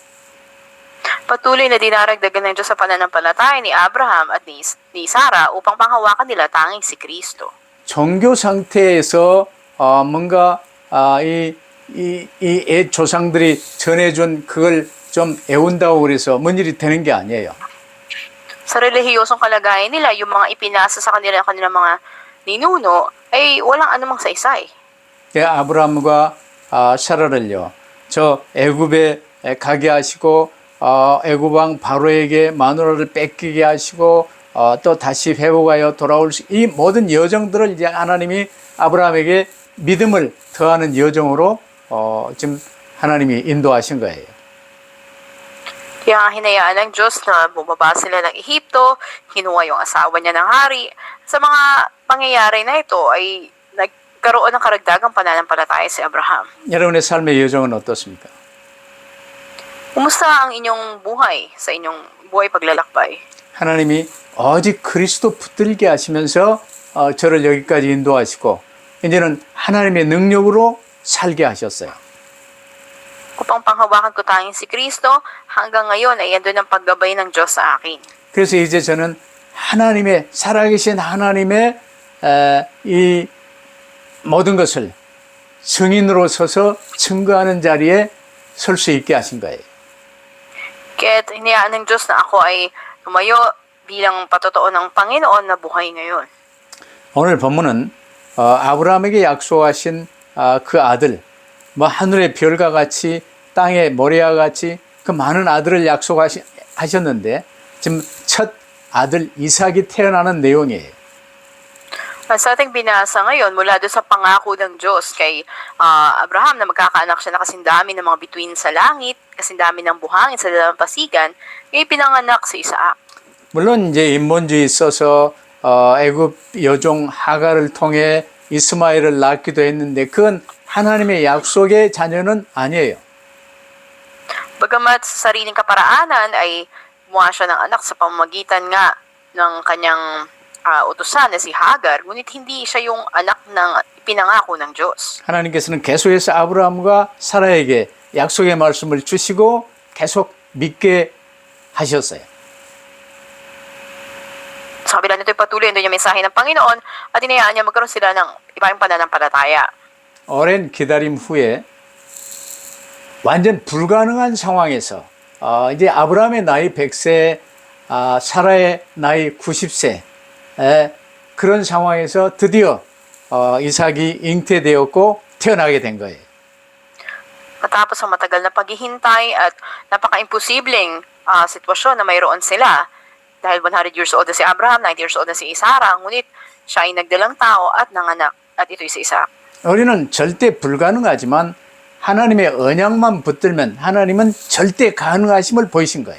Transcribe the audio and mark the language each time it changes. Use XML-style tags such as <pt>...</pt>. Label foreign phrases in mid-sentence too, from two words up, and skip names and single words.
<tl>Patuloy na dinaragdagan ng Diyos sa pananampalataya ni Abraham at ni Sarah upang panghawakan nila tanging si Kristo.</tl> <ko>종교 상태에서 뭔가 이 조상들이 전해준 그걸 좀 애운다고 그래서 뭔 일이 되는 게 아니에요.</ko> <tl>Sa relihiyosong kalagayan nila, yung mga ipinasa sa kanila ng kanilang mga ninuno, ay walang anumang saysay.</tl> <ko>예, 아브라함과 사라를요. 저 애굽에 가게 하시고 애굽 왕 바로에게 마누라를 뺏기게 하시고 또 다시 회복하여 돌아올 이 모든 여정들을 이제 하나님이 아브라함에게 믿음을 더하는 여정으로 지금 하나님이 인도하신 거예요.</ko> <tl>Kaya nga hinayaan ng Diyos na bumaba sila ng Ehipto, kinuha yung asawa niya ng hari. Sa mga pangyayari na ito ay nagkaroon ng karagdagang pananampalataya si Abraham.</tl> <ko>여러분의 삶의 여정은 어떻습니까?</ko> <tl>Kumusta ang inyong buhay sa inyong buhay paglalakbay?</tl> <ko>하나님이 오직 그리스도 붙들게 하시면서 저를 여기까지 인도하시고 이제는 하나님의 능력으로 살게 하셨어요.</ko> <tl>Upang panghawakan ko tanging si Kristo, hanggang ngayon ay andun ang paggabay ng Diyos sa akin.</tl> <ko>그래서 이제 저는 하나님의 살아계신 하나님의 이 모든 것을 증인으로 서서 증거하는 자리에 설 수 있게 하신 거예요.</ko> <tl>Kaya't hinayaan ng Diyos na ako ay tumayo bilang patotoo ng Panginoon na buhay ngayon.</tl> <ko>오늘 본문은 아브라함에게 약속하신 그 아들, 뭐 하늘의 별과 같이 땅의 모래와 같이 그 많은 아들을 약속하셨는데 지금 첫 아들 이삭이 태어나는 내용이에요.</ko> <tl>Sa ating binasa ngayon, mula doon sa pangako ng Diyos kay Abraham na magkakaanak siya na kasindami ng mga bituin sa langit, kasindami ng buhangin sa dalampasigan, ngayon pinanganak si Isaac.</tl> <ko>물론 이제 인본주의 있어서 애굽 여종 하갈을 통해 이스마엘을 낳기도 했는데 그건 하나님의 약속의 자녀는 아니에요.</ko> <tl>Bagamat sa sariling kaparaanan ay gumawa siya ng anak sa pamamagitan nga ng kanyang utusan na si Hagar, ngunit hindi siya yung anak ng pinangako ng Diyos.</tl> <ko>하나님께서는 계속해서 아브라함과 사라에게 약속의 말씀을 주시고 계속 믿게 하셨어요.</ko> <tl>Sa kabila nito'y patuloy doon yung mensahe ng Panginoon at inayaan niya magkaroon sila ng ibang pananampalataya.</tl> <ko>오랜 기다림 후에 완전 불가능한 상황에서 이제 아브라함의 나이 100세, 사라의 나이 90세 그런 상황에서 드디어 이삭이 잉태되었고 태어나게 된 거예요.</ko> <tl>Matapos ang matagal na paghihintay at napaka-imposibleng sitwasyon na mayroon sila dahil 100</tl> <en>years old</en> <tl>na si Abraham, 90</tl> <en>years old</en> <tl>na si Sarah, ngunit siya ay nagdalang tao at nanganak at ito'y si Isaac.</tl> <ko>우리는 절대 불가능하지만 하나님의 언약만 붙들면 하나님은 절대 가능하심을 보이신 거예요.</ko>